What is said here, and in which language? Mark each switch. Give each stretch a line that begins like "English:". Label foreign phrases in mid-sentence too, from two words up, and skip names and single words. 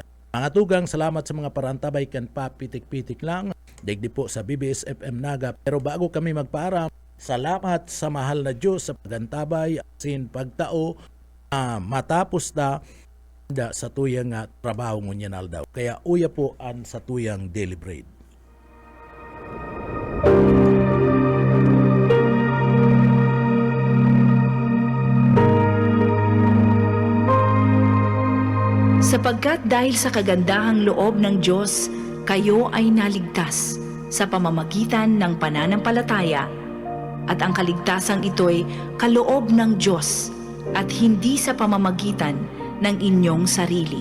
Bikol: Mga tugang, salamat sa mga parantabay kan papitik-pitik lang. Digdi po sa BBS FM Naga. Pero bago kami magpaaram, salamat sa mahal na Diyos sa pagantabay asin pagtao matapos na sa tuyang trabaho ngunyan aldaw. Kaya uya po an sa tuyang
English: daily bread.
Filipino: Sapagkat dahil sa kagandahang loob ng Diyos, kayo ay naligtas sa pamamagitan ng pananampalataya, at ang kaligtasang ito'y kaloob ng Diyos at hindi sa pamamagitan ng inyong sarili.